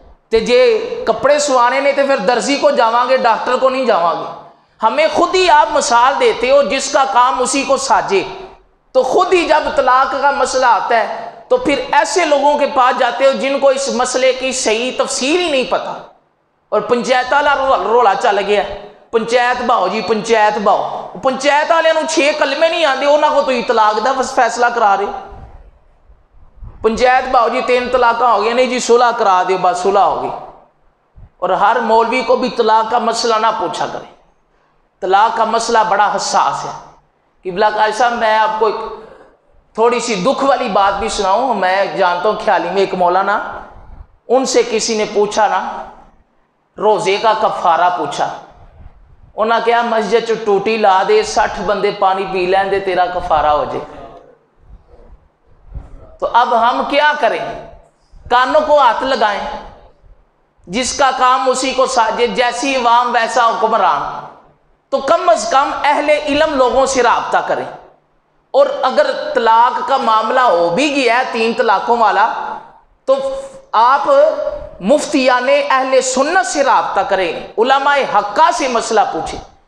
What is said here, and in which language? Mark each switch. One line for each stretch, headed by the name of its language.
Punjabi: تے جے کپڑے سوانے نے تے پھر درزی کو جاواں گے، ڈاکٹر کو نہیں جاواں گے.
Urdu: ہمیں خود ہی آپ مثال دیتے ہو جس کا کام اسی کو ساجے. تو خود ہی جب طلاق کا مسئلہ آتا ہے تو پھر ایسے لوگوں کے پاس جاتے ہو جن کو اس مسئلے کی صحیح تفسیر ہی نہیں پتہ. اور پنچایت والا رولا چل گیا، پنچایت باؤ جی پنچایت باؤ. پنچایت والوں 6 کلمے نہیں آتے، انہوں کو تو طلاق دا فیصلہ کرا رہے.
Punjabi: پنچایت باؤ جی 3 طلاقاں ہو گیا، نہیں جی صلح کرا دے بس صلح ہوگی.
Urdu: اور ہر مولوی کو بھی طلاق کا مسئلہ نہ پوچھا کرے. طلاق کا مسئلہ بڑا حساس ہے. قبلہ قاری صاحب میں آپ کو ایک تھوڑی سی دکھ والی بات بھی سناؤں. میں جانتا ہوں خیالی میں ایک مولانا، ان سے کسی نے پوچھا نا روزے کا کفارہ پوچھا.
Punjabi: انہاں کہا مسجد چ ٹوٹی لا دے 60 بندے پانی پی لین دے تیرا کفارہ ہو جائے.
Urdu: تو اب ہم کیا کریں؟ کانوں کو ہاتھ لگائیں. جس کا کام اسی کو ساجے، جیسی عوام ویسا حکمران. تو کم از کم اہل علم لوگوں سے رابطہ کریں. اور اگر طلاق کا معاملہ ہو بھی گیا ہے 3 طلاقوں والا تو آپ مفتیان اہل سنت سے رابطہ کریں، علماء حقہ سے مسئلہ پوچھیں.